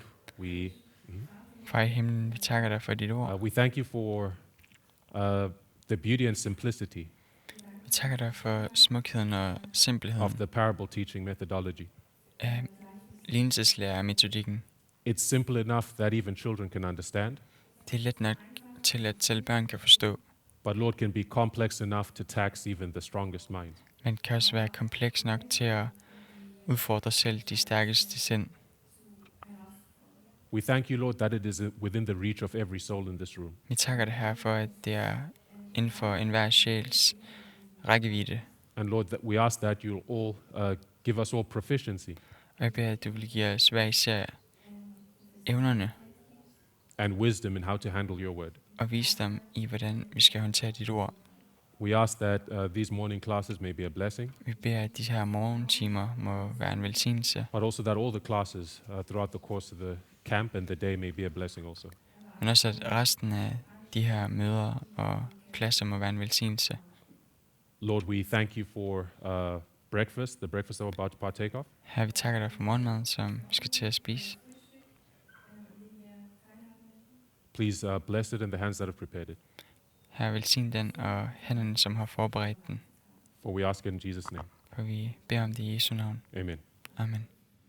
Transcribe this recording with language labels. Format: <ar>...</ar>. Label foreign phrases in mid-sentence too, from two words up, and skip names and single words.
<da>Far i himlen, vi takker dig for dit ord.</da> <en>We thank you for the beauty and simplicity</en> <da>Vi takker dig for smukheden og</da> <en>of</en> <da>simpelheden</da> <en>the parable teaching methodology.</en> <da>af lignelseslærer-metodikken.</da> <en>It's simple enough that even children can understand,</en> <da>Det er let nok til, at selv børn kan forstå,</da> <en>but Lord, can be complex enough to tax even the strongest mind.</en> <da>men kan også være kompleks nok til at udfordre selv de stærkeste sind.</da> <en>We thank you, Lord, that it is within the reach of every soul in this room.</en> <da>Vi takker dig her for, at det er inden for enhver sjæls rækkevidde.</da> <en>And Lord, that we ask that you'll all give us all proficiency</en> <da>Og jeg beder, at du vil give os hver især evnerne</da> <en>and wisdom in how to handle your word.</en> <da>og visdom i, hvordan vi skal håndtere dit ord.</da> <en>We ask that these morning classes may be a blessing,</en> <da>Vi beder, at de her morgentimer må være en velsignelse,</da> <en>but also that all the classes throughout the course of the camp and the day may be a blessing also.</en> <da>men også at resten af de her møder og klasser må være en velsignelse.</da> <en>Lord, we thank you for breakfast, the breakfast that we're about to partake of.</en> <da>Her vi takker dig for morgenmaden, som vi skal til at spise.</da> <en>Please bless it in the hands that have prepared it.</en> <da>Her velsign den og hænderne, som har forberedt den.</da> <en>For we ask it in Jesus' name.</en> <da>Og vi beder om det i Jesu navn.</da> <en>Amen.</en> <da>Amen.</da>